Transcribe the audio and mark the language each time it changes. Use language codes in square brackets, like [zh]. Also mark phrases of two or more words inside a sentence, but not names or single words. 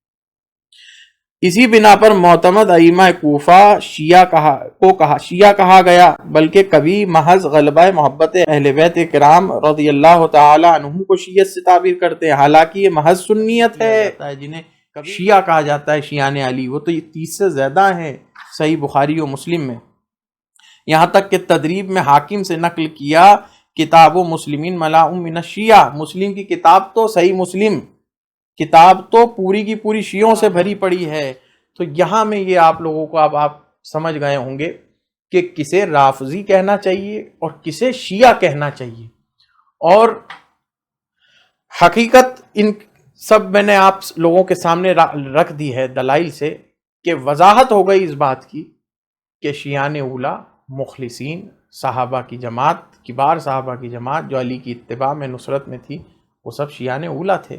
[ur] اسی بنا پر معتمد ائمہ کوفہ شیعہ کہا گیا، بلکہ کبھی محض غلبہ محبت اہل بیت کرام [ar] رضی اللہ تعالی عنہم [ur] کو شیعت سے تعبیر کرتے ہیں، حالانکہ یہ محض سنیت ہے۔ جنہیں شیعہ کہا جاتا ہے، شیعان علی، وہ تو یہ 30 سے زیادہ ہیں صحیح بخاری و مسلم میں، یہاں تک کہ تدریب میں حاکم سے نقل کیا، [ar] کتاب و مسلمین ملاء من الشیعہ، [ur] مسلم کی کتاب تو صحیح مسلم کتاب تو پوری کی پوری شیعوں سے بھری پڑی ہے۔ تو یہاں میں یہ آپ لوگوں کو اب آپ سمجھ گئے ہوں گے کہ کسے رافضی کہنا چاہیے اور کسے شیعہ کہنا چاہیے، اور حقیقت ان سب میں نے آپ لوگوں کے سامنے رکھ دی ہے دلائل سے، کہ وضاحت ہو گئی اس بات کی کہ شیعان اولا، مخلصین، صحابہ کی جماعت، کبار صحابہ کی جماعت جو علی کی اتباع میں، نصرت میں تھی، وہ سب شیعان اولا تھے۔